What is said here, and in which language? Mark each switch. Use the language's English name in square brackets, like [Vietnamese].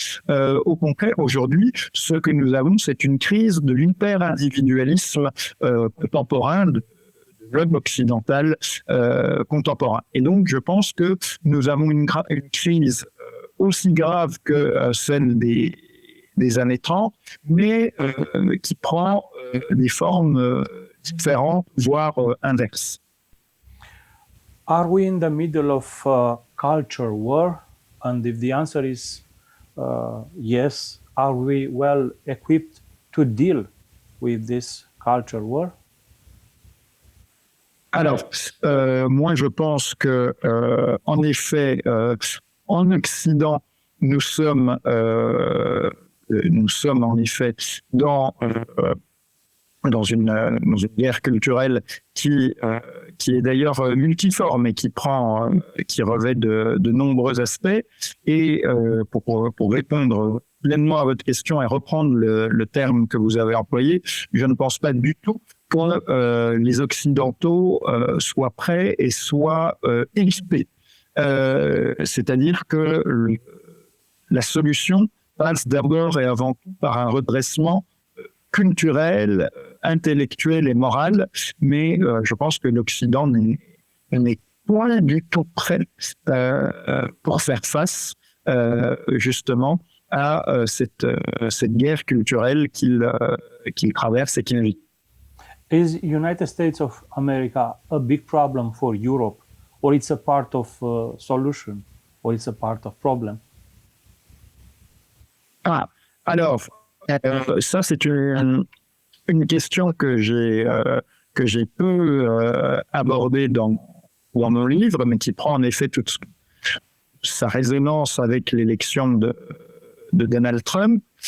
[French] Au contraire, aujourd'hui, ce que nous avons, c'est une crise de l'hyper-individualisme contemporain, de l'homme occidental contemporain. Et donc, je pense que nous avons une crise aussi grave que celle des années 30, mais qui prend des formes différentes, voire inverses. [English] Are we in the middle of a culture war? And if the answer is yes, are we well equipped to deal with this culture war? [French] Alors, moi, je pense que, en effet, en Occident, nous sommes en effet dans une guerre culturelle qui est d'ailleurs multiforme et qui revêt de nombreux aspects. Et pour répondre pleinement à votre question et reprendre le terme que vous avez employé, je ne pense pas du tout que les Occidentaux soient prêts et soient équipés. C'est-à-dire que la solution passe d'abord et avant tout par un redressement culturel, intellectuel et moral, mais je pense que l'Occident n'est pas du tout prêt pour faire face justement à cette guerre culturelle qu'il traverse et qu'il vit. [English] Is United States of America a big problem for Europe, or it's a part of solution, or it's a part of problem? [French] Alors, ça c'est une question que j'ai peu abordée dans mon livre, mais qui prend en effet toute sa résonance avec l'élection de Donald Trump.